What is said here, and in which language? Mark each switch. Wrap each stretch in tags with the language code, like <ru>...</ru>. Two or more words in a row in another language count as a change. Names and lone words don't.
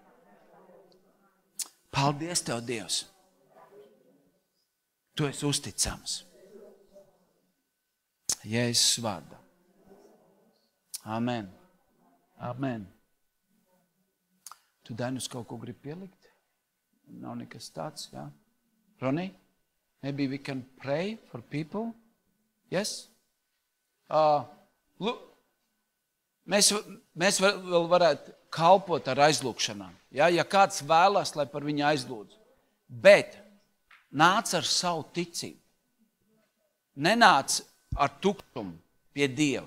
<lv>Paldies tev, Dievs. Tu esi uzticams. Jēzus vārdā. Amen. Amen. Tu, Dainus, kaut ko grib pielikt? Nav nekas tāds, jā?</lv> <en>Ronnie, maybe we can pray for people? Yes?</en> <lv>Mēs vēl varētu kalpot ar aizlūgšanām. Ja kāds vēlas, lai par viņu aizlūdz. Bet nāc ar savu ticību. Nenāc ar tukšumu pie Dieva.</lv>